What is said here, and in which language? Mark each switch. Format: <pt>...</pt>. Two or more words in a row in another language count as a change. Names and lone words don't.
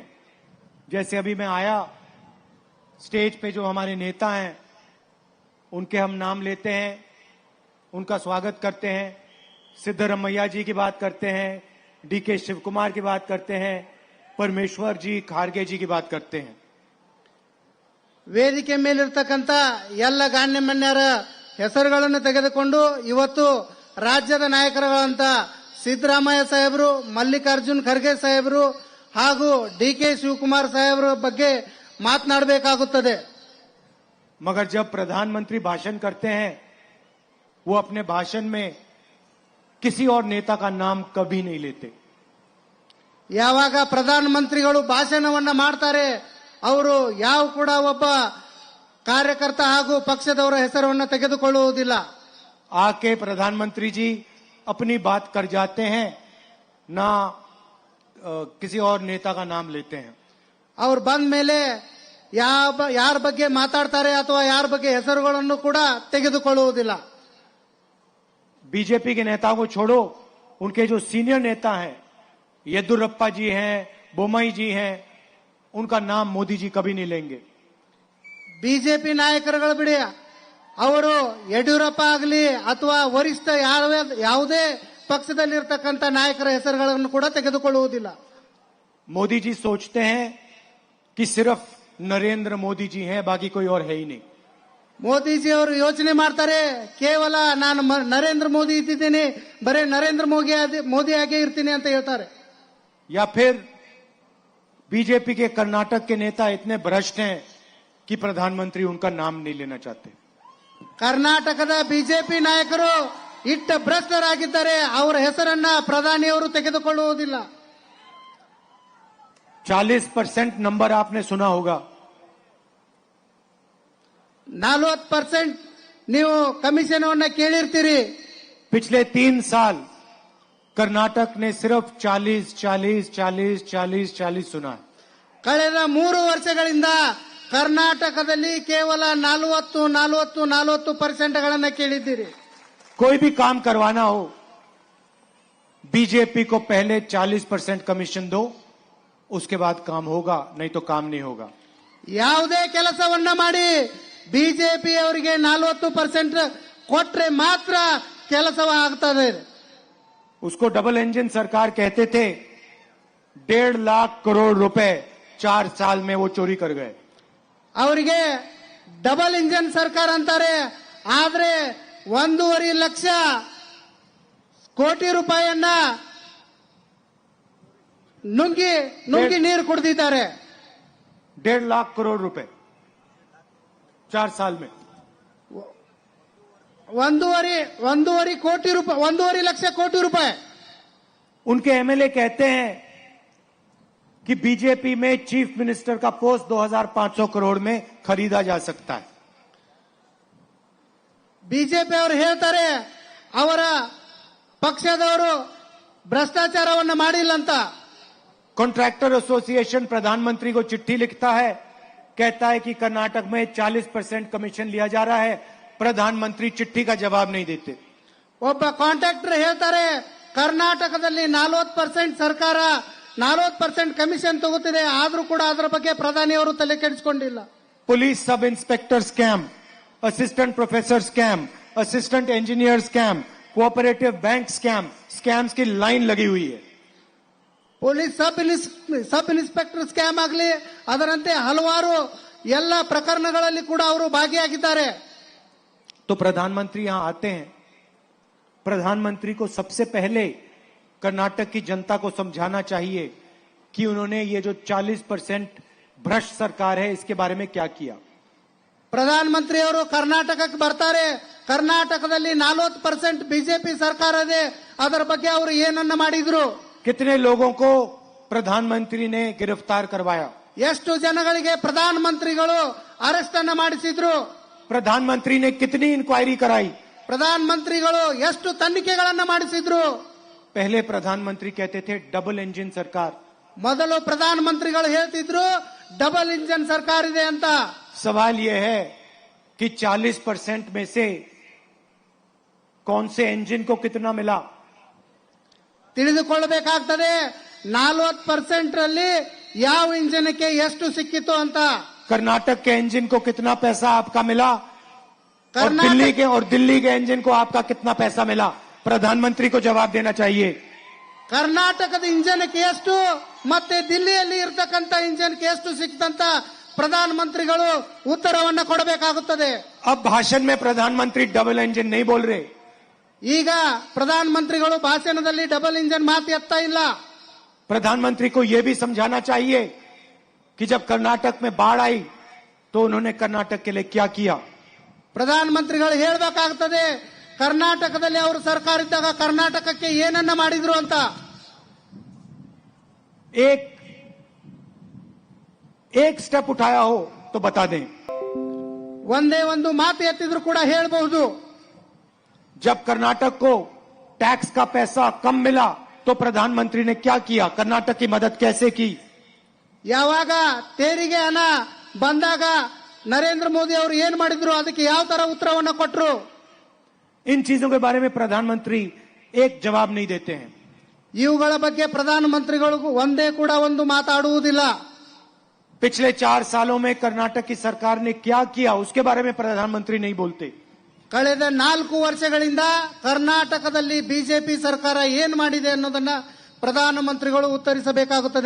<hi>जैसे अभी मैं आया, स्टेज पे जो हमारे नेता हैं उनके हम नाम लेते हैं, उनका स्वागत करते हैं। सिद्धरमैया जी की बात करते हैं, डीके शिवकुमार की बात करते हैं, परमेश्वर जी, खारगे जी की बात करते हैं।</hi> <kn>ವೇದಿಕೆ ಮೇಲಿರ್ತಕ್ಕಂಥ ಎಲ್ಲ ಗಣ್ಯಮಾನ್ಯರ ಹೆಸರುಗಳನ್ನು ತೆಗೆದುಕೊಂಡು ಇವತ್ತು ರಾಜ್ಯದ ನಾಯಕರುಗಳಂತ ಸಿದ್ದರಾಮಯ್ಯ ಸಾಹೇಬರು, ಮಲ್ಲಿಕಾರ್ಜುನ್ ಖರ್ಗೆ ಸಾಹೇಬರು ಹಾಗೂ ಡಿಕೆ ಶಿವಕುಮಾರ್ ಸಾಹೇಬರ ಬಗ್ಗೆ ಮಾತನಾಡಬೇಕಾಗುತ್ತದೆ।</kn> <hi>मगर जब प्रधानमंत्री भाषण करते हैं वो अपने भाषण में किसी और नेता का नाम कभी नहीं लेते।</hi> <kn>ಯಾವಾಗ ಪ್ರಧಾನಮಂತ್ರಿಗಳು ಭಾಷಣವನ್ನ ಮಾಡ್ತಾರೆ ಅವರು ಯಾವ ಕೂಡ ಒಬ್ಬ ಕಾರ್ಯಕರ್ತ ಹಾಗೂ ಪಕ್ಷದವರ ಹೆಸರನ್ನು ತೆಗೆದುಕೊಳ್ಳುವುದಿಲ್ಲ।</kn> <hi>आके प्रधानमंत्री जी अपनी बात कर जाते हैं, ना किसी और नेता का नाम लेते हैं।</hi> <kn>ಅವ್ರು ಬಂದ ಮೇಲೆ ಯಾರ ಬಗ್ಗೆ ಮಾತಾಡ್ತಾರೆ ಅಥವಾ ಯಾರ ಬಗ್ಗೆ ಹೆಸರುಗಳನ್ನು ಕೂಡ ತೆಗೆದುಕೊಳ್ಳುವುದಿಲ್ಲ।</kn> <hi>बीजेपी के नेताओं को छोड़ो, उनके जो सीनियर नेता हैं, येदुरप्पा जी हैं, बोम्मई जी हैं, उनका नाम मोदी जी कभी नहीं लेंगे।</hi> <kn>ಬಿಜೆಪಿ ನಾಯಕರುಗಳು ಬಿಡಿ, ಅವರು ಯಡಿಯೂರಪ್ಪ ಆಗಲಿ ಅಥವಾ ವರಿಷ್ಠ ಯಾವುದೇ ಪಕ್ಷದಲ್ಲಿರ್ತಕ್ಕಂಥ ನಾಯಕರ ಹೆಸರುಗಳನ್ನು ಕೂಡ ತೆಗೆದುಕೊಳ್ಳುವುದಿಲ್ಲ।</kn> <hi>मोदी जी सोचते हैं कि सिर्फ नरेंद्र मोदी जी हैं, बाकी कोई और है ही नहीं।</hi> <kn>ಮೋದಿಜಿ ಅವರು ಯೋಚನೆ ಮಾಡ್ತಾರೆ, ಕೇವಲ ನಾನು ನರೇಂದ್ರ ಮೋದಿ ಇದ್ದೀನಿ, ಬರೇ ನರೇಂದ್ರ ಮೋದಿ ಆಗೇ ಇರ್ತೀನಿ ಅಂತ ಹೇಳ್ತಾರೆ।</kn> <hi>या फिर बीजेपी के कर्नाटक के नेता इतने भ्रष्ट हैं कि प्रधानमंत्री उनका नाम नहीं लेना चाहते।</hi> <kn>ಕರ್ನಾಟಕದ ಬಿಜೆಪಿ ನಾಯಕರು ಇಟ್ಟ ಭ್ರಷ್ಟರಾಗಿದ್ದಾರೆ, ಅವರ ಹೆಸರನ್ನ ಪ್ರಧಾನಿಯವರು ತೆಗೆದುಕೊಳ್ಳುವುದಿಲ್ಲ।</kn> <hi>40% नंबर आपने सुना होगा।</hi> <kn>40% ನೀವು ಕಮಿಷನ್ ಅನ್ನ ಕೇಳಿರ್ತೀರಿ।</kn> <hi>पिछले 3 साल कर्नाटक ने सिर्फ 40, 40, 40, 40, 40 सुना है।</hi> <kn>ಕಳೆದ 3 ವರ್ಷಗಳಿಂದ ಕರ್ನಾಟಕದಲ್ಲಿ ಕೇವಲ 40% ಕೇಳಿದ್ದೀರಿ।</kn> <hi>कोई भी काम करवाना हो, बीजेपी को पहले 40% कमीशन दो, उसके बाद काम होगा, नहीं तो काम नहीं होगा।</hi> <kn>ಯಾವುದೇ ಕೆಲಸವನ್ನ ಮಾಡಿ ಬಿಜೆಪಿ ಅವರಿಗೆ 40% ಕೊಟ್ರೆ ಮಾತ್ರ ಕೆಲಸವಾಗುತ್ತದೆ।</kn> <hi>उसको</hi> <en>double engine</en> <hi>सरकार कहते थे। 1.5 लाख करोड़ रुपए 4 साल में वो चोरी कर गए।</hi> <kn>ಅವರಿಗೆ</kn> <en>double engine</en> <kn>ಸರ್ಕಾರ ಅಂತಾರೆ, ಆದ್ರೆ 1.5 ಲಕ್ಷ ಕೋಟಿ ರೂಪಾಯಿಯನ್ನ ನುಂಗಿ ನೀರು ಕುಡಿದಿದ್ದಾರೆ।</kn> <hi>1.5 लाख करोड़ रुपए 4 साल में।</hi> <kn>1.5 ಲಕ್ಷ ಕೋಟಿ ರೂಪಾಯಿ।</kn> <hi>उनके एमएलए कहते हैं कि बीजेपी में</hi> <en>chief minister</en> <hi>का पोस्ट 2500 करोड़ में खरीदा जा सकता है।</hi> <kn>ಬಿಜೆಪಿ ಅವರು ಹೇಳ್ತಾರೆ ಅವರ ಪಕ್ಷದವರು ಭ್ರಷ್ಟಾಚಾರವನ್ನು ಮಾಡಿಲ್ಲ ಅಂತ।</kn> <en>contractor association</en> <hi>प्रधानमंत्री को चिट्ठी लिखता है, कहता है कि कर्नाटक में 40% कमीशन लिया जा रहा है। प्रधानमंत्री चिट्ठी का जवाब नहीं देते।</hi> <kn>ಒಬ್ಬ ಕಾಂಟ್ರಾಕ್ಟರ್ ಹೇಳ್ತಾರೆ ಕರ್ನಾಟಕದಲ್ಲಿ 40% ಸರ್ಕಾರ 40% ಕಮಿಷನ್ ತಗೋತಿದೆ, ಆದ್ರೂ ಕೂಡ ಅದರ ಬಗ್ಗೆ ಪ್ರಧಾನಿಯವರು ತಲೆ ಕೆಡಿಸಿಕೊಂಡಿಲ್ಲ।</kn> <en>police sub inspector scam, assistant professor scam, assistant engineer scam, cooperative bank scam, scams</en> <hi>की लाइन लगी हुई है।</hi> <en>police sub inspector scam</en> <kn>ಆಗಲಿ, ಅದರಂತೆ ಹಲವಾರು ಎಲ್ಲ ಪ್ರಕರಣಗಳಲ್ಲಿ ಕೂಡ ಅವರು ಭಾಗಿಯಾಗಿದ್ದಾರೆ।</kn> <hi>तो प्रधानमंत्री यहां आते हैं, प्रधानमंत्री को सबसे पहले कर्नाटक की जनता को समझाना चाहिए कि उन्होंने ये जो 40% भ्रष्ट सरकार है इसके बारे में क्या किया।</hi> <kn>ಪ್ರಧಾನಮಂತ್ರಿ ಅವರು ಕರ್ನಾಟಕಕ್ಕೆ ಬರ್ತಾರೆ, ಕರ್ನಾಟಕದಲ್ಲಿ 40% ಬಿಜೆಪಿ ಸರ್ಕಾರ ಇದೆ, ಅದರ ಬಗ್ಗೆ ಅವರು ಏನನ್ನ ಮಾಡಿದ್ರು,</kn> <hi>कितने लोगों को प्रधानमंत्री ने गिरफ्तार करवाया,</hi> <kn>ಎಷ್ಟು ಜನಗಳಿಗೆ ಪ್ರಧಾನಮಂತ್ರಿಗಳು ಅರೆಸ್ಟ್ ಅನ್ನ ಮಾಡಿಸಿದ್ರು,</kn> <hi>प्रधानमंत्री ने कितनी इंक्वायरी कराई,</hi> <kn>ಪ್ರಧಾನಮಂತ್ರಿಗಳು ಎಷ್ಟು ತನಿಖೆಗಳನ್ನ ಮಾಡಿಸಿದ್ರು।</kn> <hi>पहले प्रधानमंत्री कहते थे</hi> <en>double engine</en> <hi>सरकार,</hi> <kn>ಮೊದಲು ಪ್ರಧಾನಮಂತ್ರಿಗಳು ಹೇಳ್ತಿದ್ರು</kn> <en>double engine</en> <kn>ಸರ್ಕಾರ ಇದೆ ಅಂತ।</kn> <hi>सवाल यह है कि 40% में से कौन से इंजन को कितना मिला।</hi> <kn>ತಿಳಿದುಕೊಳ್ಳಬೇಕಾಗ್ತದೆ 40% ರಲ್ಲಿ ಯಾವ ಇಂಜಿನ್ಗೆ ಎಷ್ಟು ಸಿಕ್ಕಿತು ಅಂತ।</kn> <hi>कर्नाटक के इंजन को कितना पैसा आपका मिला और कर्नाटक दिल्ली के इंजन को आपका कितना पैसा मिला, प्रधानमंत्री को जवाब देना चाहिए।</hi> <kn>ಕರ್ನಾಟಕದ ಇಂಜಿನ್ಗೆ ಎಷ್ಟು ಮತ್ತೆ ದಿಲ್ಲಿಯಲ್ಲಿ ಇರತಕ್ಕಂತ ಇಂಜಿನ್ಗೆ ಎಷ್ಟು ಸಿಕ್ತಂತ ಪ್ರಧಾನಮಂತ್ರಿಗಳು ಉತ್ತರವನ್ನು ಕೊಡಬೇಕಾಗುತ್ತದೆ।</kn> <hi>अब भाषण में प्रधानमंत्री</hi> <en>double engine</en> <hi>नहीं बोल रहे।</hi> <kn>ಈಗ ಪ್ರಧಾನಮಂತ್ರಿಗಳು ಭಾಷಣದಲ್ಲಿ</kn> <en>double engine</en> <kn>ಮಾತು ಎತ್ತಾ ಇಲ್ಲ।</kn> <hi>प्रधानमंत्री को यह भी समझाना चाहिए कि जब कर्नाटक में बाढ़ आई तो उन्होंने कर्नाटक के लिए क्या किया।</hi> <kn>ಪ್ರಧಾನಮಂತ್ರಿಗಳು ಹೇಳಬೇಕಾಗುತ್ತದೆ ಕರ್ನಾಟಕದಲ್ಲಿ ಅವರು ಸರ್ಕಾರ ಇದ್ದಾಗ ಕರ್ನಾಟಕಕ್ಕೆ ಏನನ್ನ ಮಾಡಿದ್ರು ಅಂತ।</kn> <hi>एक स्टेप उठाया हो तो बता दें।</hi> <kn>ಒಂದೇ ಒಂದು ಮಾತು ಎತ್ತಿದ್ರು ಕೂಡ ಹೇಳಬಹುದು।</kn> <hi>जब कर्नाटक को टैक्स का पैसा कम मिला तो प्रधानमंत्री ने क्या किया, कर्नाटक की मदद कैसे की।</hi> <kn>ಯಾವಾಗ ತೆರಿಗೆ ಹಣ ಬಂದಾಗ ನರೇಂದ್ರ ಮೋದಿ ಅವರು ಏನ್ ಮಾಡಿದ್ರು, ಅದಕ್ಕೆ ಯಾವ ತರ ಉತ್ತರವನ್ನು ಕೊಟ್ಟರು।</kn> <hi>इन चीजों के बारे में प्रधानमंत्री एक जवाब नहीं देते हैं।</hi> <kn>ಇವುಗಳ ಬಗ್ಗೆ ಪ್ರಧಾನಮಂತ್ರಿಗಳು ಒಂದೇ ಕೂಡ ಒಂದು ಮಾತಾಡುವುದಿಲ್ಲ।</kn> <hi>पिछले 4 सालों में कर्नाटक की सरकार ने क्या किया उसके बारे में प्रधानमंत्री नहीं बोलते।</hi> <kn>ಕಳೆದ 4 ವರ್ಷಗಳಿಂದ ಕರ್ನಾಟಕದಲ್ಲಿ ಬಿಜೆಪಿ ಸರ್ಕಾರ ಏನ್ ಮಾಡಿದೆ ಅನ್ನೋದನ್ನ ಪ್ರಧಾನಮಂತ್ರಿಗಳು ಉತ್ತರಿಸಬೇಕಾಗುತ್ತದೆ।</kn>